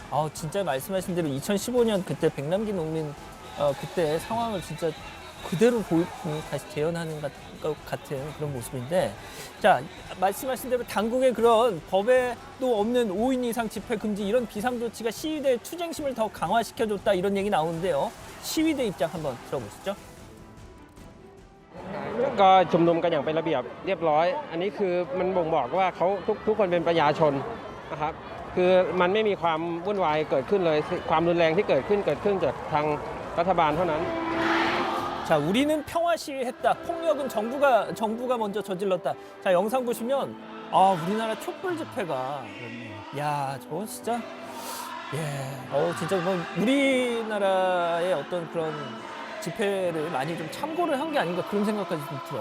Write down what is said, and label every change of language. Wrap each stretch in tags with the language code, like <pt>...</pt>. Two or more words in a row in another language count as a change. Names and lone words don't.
<ko>아, 진짜 말씀하신 대로 2015년 그때 백남기 농민 그때 상황을 진짜 그대로 다시 재현하는 것 같은 그런 모습인데, 자, 말씀하신 대로 당국의 그런 법에도 없는 5인 이상 집회 금지 이런 비상 조치가 시위대의 투쟁심을 더 강화시켜줬다 이런 얘기 나오는데요. 시위대 입장 한번 들어보시죠.</ko> <th>ก็ชุมนุมกันอย่างเป็นระเบียบเรียบร้อย อันนี้คือมันบ่งบอกว่าเขาทุกคนเป็นประชาชนนะครับคือมันไม่มีความวุ่นวายเกิดขึ้นเลยความรุนแรงที่เกิดขึ้นจากทางรัฐบาลเท่านั้น</th> <ko>자, 우리는 평화 시위했다. 폭력은 정부가 먼저 저질렀다. 자, 영상 보시면 우리나라 촛불 집회가 야, 저건 진짜 진짜 뭐 우리나라의 어떤 그런 집회를 많이 좀 참고를 한 게 아닌가 그런 생각까지 좀 들어요.</ko>